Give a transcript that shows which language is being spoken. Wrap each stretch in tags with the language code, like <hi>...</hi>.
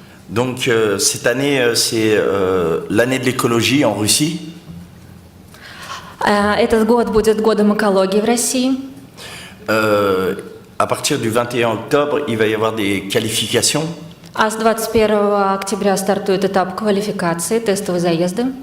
<fr>Donc cette année, c'est l'année de l'écologie en Russie.</fr> <ru>Этот год будет годом экологии в России.</ru> <fr>À partir du 21 octobre, il va y avoir des qualifications.</fr> <ru>А с 21 октября стартует этап квалификации, тестовые заезды.</ru>